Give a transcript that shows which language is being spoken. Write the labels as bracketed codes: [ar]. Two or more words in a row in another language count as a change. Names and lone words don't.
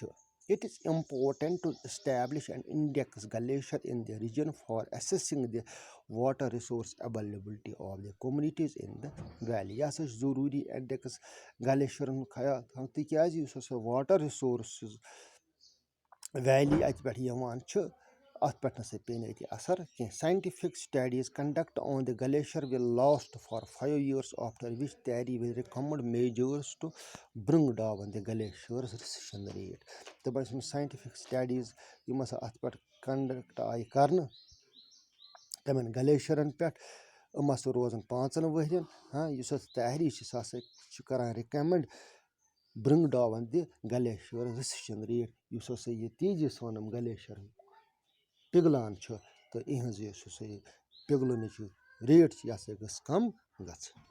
[en] It is important to establish an index glacier in the region for assessing the water resource availability of the communities in the valley. Yes, Zururi index glacier water resources valley at Yaman [ks] اَتھ پٮ۪ٹھ نَسا پیٚیہِ نہٕ أتی اَثر کینٛہہ. [en] Scientific studies conduct on the glacier will last for 5 years, after which TARI will recommend measures to bring down the glacier's recession rate. [ks] تہٕ بَس یِم [en] scientific studies [ks] یِم ہَسا اَتھ پٮ۪ٹھ کنڈکٹ آیہِ کَرنہٕ تِمَن گلیشِیرَن پٮ۪ٹھ یِم ہَسا روزَن 5 ؤرۍیَن. یُس ہَسا TARI چھِ سُہ ہَسا چھُ کَران [en] recommend bring down the glacier recession rate [ks] یُس ہَسا یہِ تیزی سان یِم گلیشِیر پِگلان چھُ تہٕ یِہٕنٛز یُس ہَسا یہِ پِگلنٕچ ریٹ چھِ یہِ ہَسا گٔژھ کَم گژھٕنۍ.